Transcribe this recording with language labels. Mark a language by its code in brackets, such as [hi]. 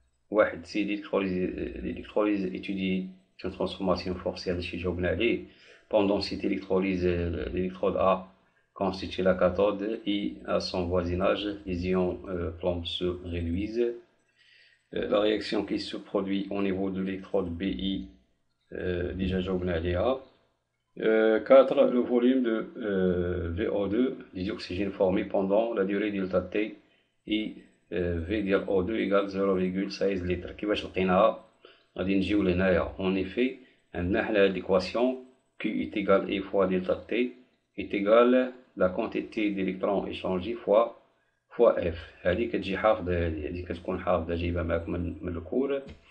[ar] واحد سي [fr] l'électrolyse étudie une transformation forcée [ar] هذا الشيء جاوبنا عليه. [fr] Pendant cette électrolyse, l'électrode A constitue la cathode et à son voisinage les ions plomb se réduisent. La réaction qui se produit au niveau de l'électrode BI déjà [ar] جاوبنا عليها. [fr] 4. Le volume de VO2 du dioxygène formé pendant la durée delta T et V ديال O2 égale 0,16 litres. [ar] كيفاش لقيناها؟ غادي نجيو لهنايا. [fr] En effet [ar] عندنا حنا هاد [fr] l'équation Q est égal E fois delta T est égal la quantité d'électrons échangés fois F. [ar] هادي كتجي حافظة، هادي كتكون حافظة جايبها معاك من الكور.